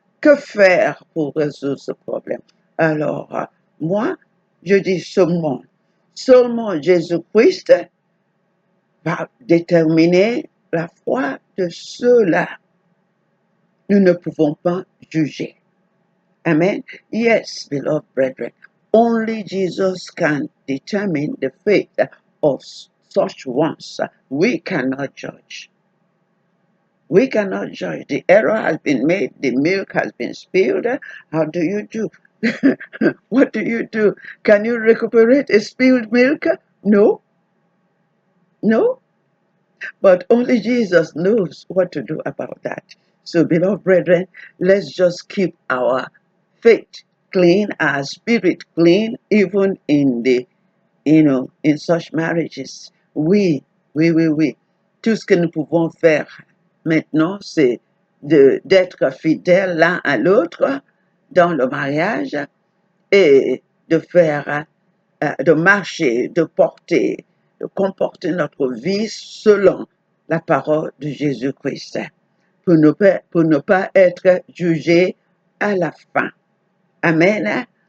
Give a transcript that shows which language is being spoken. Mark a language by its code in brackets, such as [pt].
[fr] Que faire pour résoudre ce problème? Alors, moi, je dis seulement Jésus-Christ va déterminer la foi de ceux-là. Nous ne pouvons pas juger. Amen. [en] Yes, beloved brethren, only Jesus can determine the faith of such ones. We cannot judge. We cannot judge. The error has been made. The milk has been spilled. How do you do? What do you do? Can you recuperate a spilled milk? No. No. But only Jesus knows what to do about that. So, beloved brethren, let's just keep our faith clean, our spirit clean, even in the, in such marriages. [fr] Oui. Tout ce que nous pouvons faire maintenant, c'est d'être fidèles l'un à l'autre dans le mariage et de faire, de marcher, de porter, de comporter notre vie selon la parole de Jésus-Christ pour ne pas être jugé à la fin. Amen.